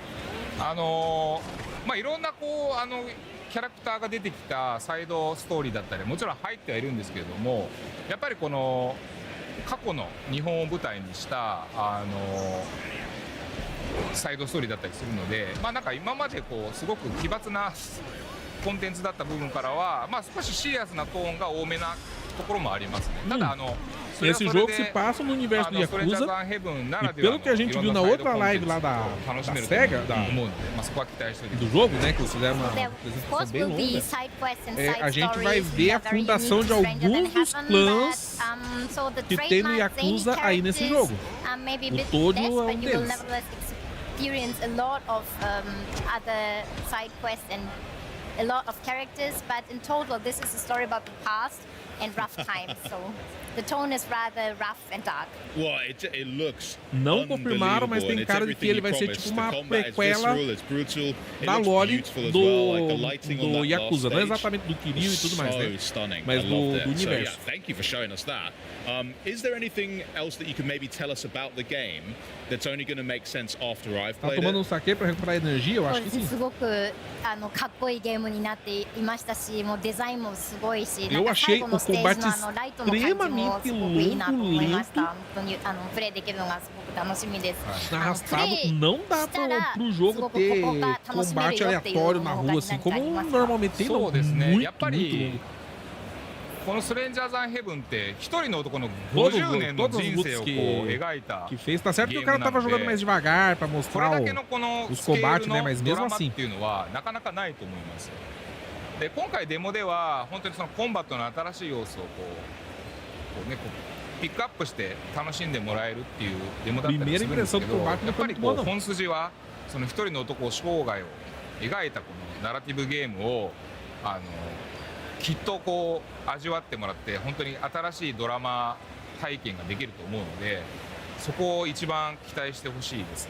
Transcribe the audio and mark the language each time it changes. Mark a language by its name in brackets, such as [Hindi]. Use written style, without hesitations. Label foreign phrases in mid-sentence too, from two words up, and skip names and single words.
[Japanese] いろんなキャラクターが出てきたサイドストーリーだったりもちろん入ってはいるんですけれども、やっぱりこの過去の日本を舞台にしたサイドストーリーだったりするので、なんか今まですごく奇抜なコンテンツだった部分からは、少しシリアスなトーンが多めなところもありますね。ただ [Portuguese] Esse jogo se passa no universo do Yakuza e pelo que a gente viu na outra live lá da SEGA, do jogo, né, que eles fizeram uma apresentação bem longa, a gente vai ver a fundação de alguns dos clãs que tem no Yakuza aí nesse jogo. O Todo é um deles. [English] Experience a lot of other side quests and a lot of characters, but in total this is a story about the past and rough times, so the tone is rather rough and dark. Well, it looks [Portuguese] não confirmaram, mas tem cara de que ele vai ser tipo uma prequela da lore do Yakuza, não exatamente do Kiryu e tudo mais, né? Mas do universo. [English] So, thank you for showing us that. Is there anything else that you can maybe tell us about the game that's only going to make sense after I've played it? [Portuguese] tá tomando um saque para recuperar energia? Eu acho que sim. [Japanese] すごくかっこいいゲームになっていましたし、もうデザインもすごいし、 [Portuguese] Eu achei o combate extremamente longo, lento. Arrastado, não dá pro jogo ter combate aleatório na rua, assim como normalmente tem, não. Muito longo. [Japanese] このストレンジャーザンヘブンって一人の男の [Portuguese] Todos [Japanese] 50年の [Portuguese] todas as [Japanese] 人生を [Portuguese] lutas [Japanese] こう [Portuguese] que [Japanese] 描いた [Portuguese] que fez, tá certo que o cara [Japanese] ゲームな [Portuguese] tava [Japanese] の [Portuguese] jogando [Japanese] で [Portuguese] mais devagar pra [Japanese] これ [Portuguese] mostrar [Japanese] だけのこの [Portuguese] os [Japanese] スケール [Portuguese] combates, [Japanese] の [Portuguese] né? Mas [Japanese] ド [Portuguese] mesmo [Japanese] ラマっ [Portuguese] assim. [Japanese] ていうのはなかなかないと思います。で今回デモでは本当にそのコンバットの新しい要素をこうピックアップして楽しんでもらえるっていうデモだったりするんですけど、やっぱりこう本筋はその一人の男生涯を描いたこのナラティブゲームをきっとこう味わってもらって本当に新しいドラマ体験ができると思うので、そこを一番期待してほしいですね。